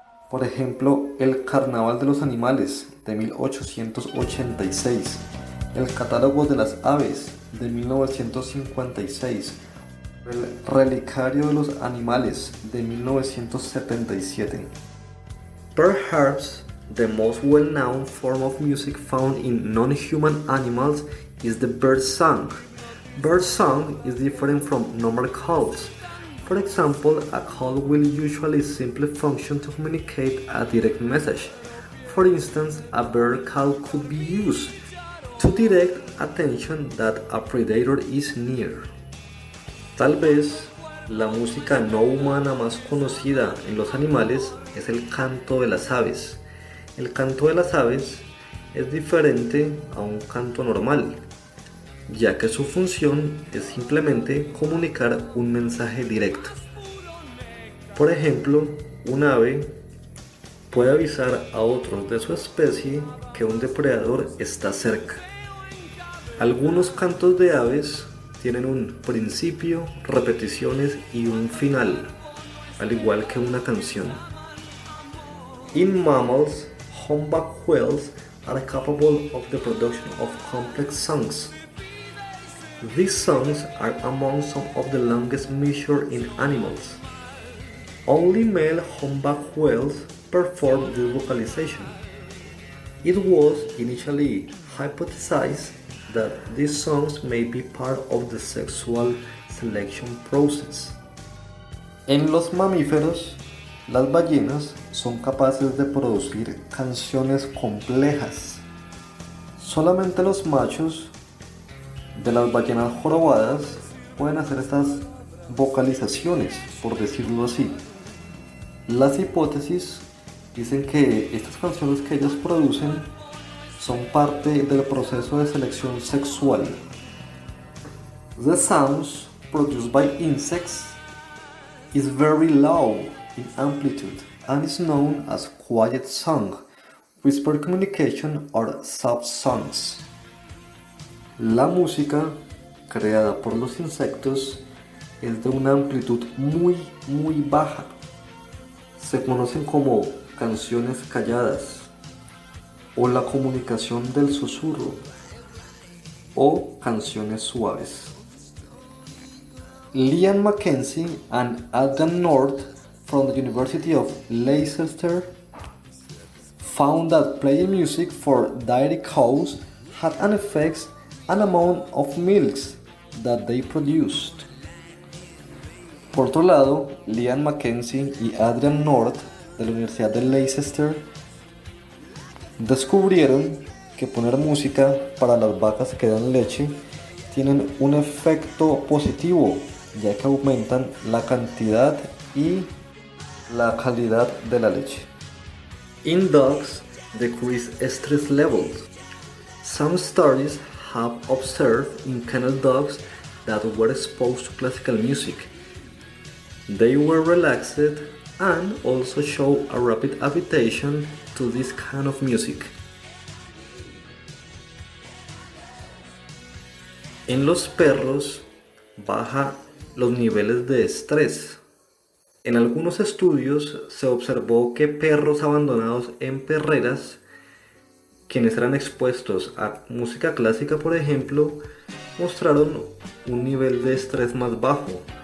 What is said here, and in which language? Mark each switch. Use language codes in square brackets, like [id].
[es] Por ejemplo, El Carnaval de los Animales de 1886, El Catálogo de las Aves de 1956, El Relicario de los Animales de 1977. [en] Perhaps the most well-known form of music found in non-human animals is the bird song. Bird song is different from normal calls. For example, a call will usually simply function to communicate a direct message. For instance, a bird call could be used to direct attention that a predator is near. [es] Tal vez la música no humana más conocida en los animales es el canto de las aves. El canto de las aves es diferente a un canto normal, ya que su función es simplemente comunicar un mensaje directo. Por ejemplo, un ave puede avisar a otros de su especie que un depredador está cerca. Algunos cantos de aves tienen un principio, repeticiones y un final, al igual que una canción. [en] In mammals, humpback whales are capable of the production of complex songs. These songs are among some of the longest measured in animals. Only male humpback whales perform this vocalization. It was initially hypothesized that these songs may be part of the sexual selection process. [es] En los mamíferos, las ballenas son capaces de producir canciones complejas. Solamente los machos de las ballenas jorobadas pueden hacer estas vocalizaciones, por decirlo así. Las hipótesis dicen que estas canciones que ellas producen son parte del proceso de selección sexual. [en] The sounds produced by insects is very low in amplitude and is known as quiet song, whisper communication or soft songs. [es] La música creada por los insectos es de una amplitud muy baja. Se conocen como canciones calladas o la comunicación del susurro o canciones suaves. [en] Liam Mackenzie and Adrian North from the University of Leicester found that playing music for dairy cows had an effect on the amount of milks that they produced. [es] Por otro lado, Liam Mackenzie y Adrian North de la Universidad de Leicester descubrieron que poner música para las vacas que dan leche tienen un efecto positivo, ya que aumentan la cantidad y la calidad de la leche. [en] In dogs, decrease stress levels. Some studies have observed in kennel dogs that were exposed to classical music. They were relaxed and also show a rapid adaptation to this kind of music. [es] En los perros baja los niveles de estrés. En algunos estudios se observó que perros abandonados en perreras, quienes eran expuestos a música clásica por ejemplo, mostraron un nivel de estrés más bajo.